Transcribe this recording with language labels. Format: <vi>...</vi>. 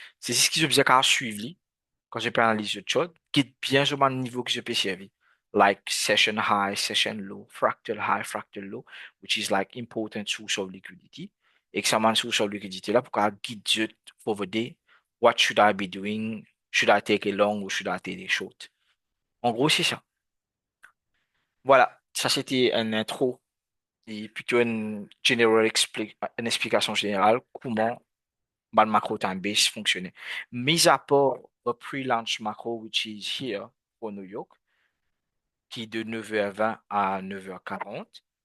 <fr>C'est ce que je faisais qu'à suivre quand je peux analyser le chart, qui est bien sur le niveau que je peux servir.</fr> <en>like session high, session low, fractal low, which is like important source of liquidity. Examine source of liquidity</en> <fr>là pour qu'elle</fr> <en>guide you for the day. What should I be doing? Should I take a long or should I take a short?</en> <fr>En gros, c'est ça. Voilà, ça c'était un intro et plutôt une explication générale comment le macro time base fonctionnait. Mis à part le pre-launch macro,</fr> <en>which is here for New York,</en> <fr>qui est de 9h20 à 9h40.</fr>